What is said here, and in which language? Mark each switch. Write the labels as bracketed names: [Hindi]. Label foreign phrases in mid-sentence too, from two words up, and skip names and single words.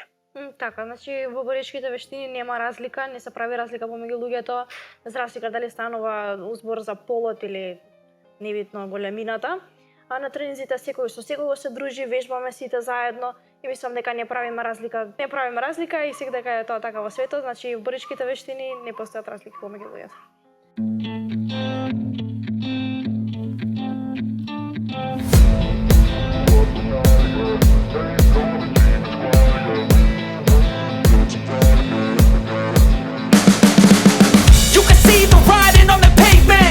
[Macedonian] Така, значи во боричките вештини нема разлика, не се прави разлика помеѓу луѓето, без разлика дали станува избор за полот или небитно големината. А на тренинзите секој со секого се дружи, вежбаме сите заедно и мислам дека не правиме разлика и сега дека е тоа така во светот, значи во боричките вештини не постојат разлики помеѓу луѓето. [English] You can see the writing on the pavement.